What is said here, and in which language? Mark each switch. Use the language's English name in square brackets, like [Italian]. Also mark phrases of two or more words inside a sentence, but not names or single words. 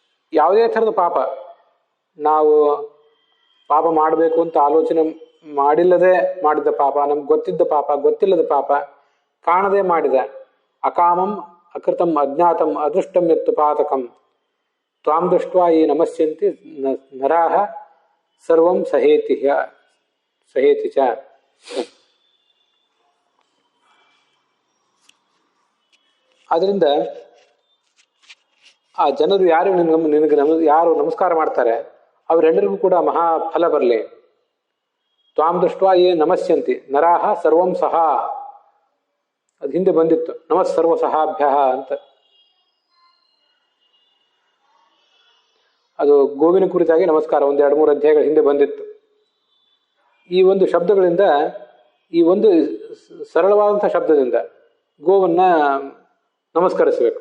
[Kannada] ಯಾವುದೇ ಥರದ ಪಾಪ, ನಾವು ಪಾಪ ಮಾಡಬೇಕು ಅಂತ ಆಲೋಚನೆ ಮಾಡಿಲ್ಲದೆ ಮಾಡಿದ್ದ ಪಾಪ, ನಮ್ಗೆ ಗೊತ್ತಿದ್ದ ಪಾಪ, ಗೊತ್ತಿಲ್ಲದ ಪಾಪ, ಕಾಣದೆ ಮಾಡಿದ [Sanskrit] ಅಕಾಮಂ ಅಕೃತಂ ಅಜ್ಞಾತಂ ಅದೃಷ್ಟಂ ಎತ್ತು ಪಾತಕಂ ತ್ವಾಂ ದೃಷ್ಟ್ವಾ ಈ ನಮಸ್ಯಂತಿ ನರಾಹ ಸರ್ವಂ ಸಹೇತಿ ಚ. [Kannada] ಆದ್ರಿಂದ ಆ ಜನರು ಯಾರು ನಿನಗೆ ಯಾರು ನಮಸ್ಕಾರ ಮಾಡ್ತಾರೆ ಅವರೆಲ್ಲರಿಗೂ ಕೂಡ ಮಹಾಫಲ ಬರಲಿ. [Sanskrit] ತ್ವಾಂ ದೃಷ್ಟ್ವಾ ಯೇ ನಮಸ್ಯಂತಿ ನರಾಹ ಸರ್ವಂ ಸಹ, [Kannada] ಅದು ಹಿಂದೆ ಬಂದಿತ್ತು, [Sanskrit] ನಮಸ್ ಸರ್ವ ಸಹಾಭ್ಯ ಅಂತ. [Kannada] ಅದು ಗೋವಿನ ಕುರಿತಾಗಿ ನಮಸ್ಕಾರ ಒಂದು 2-3 ಅಧ್ಯಾಯಗಳ ಹಿಂದೆ ಬಂದಿತ್ತು. ಈ ಒಂದು ಶಬ್ದಗಳಿಂದ, ಈ ಒಂದು ಸರಳವಾದಂಥ ಶಬ್ದದಿಂದ ಗೋವನ್ನ ನಮಸ್ಕರಿಸಬೇಕು.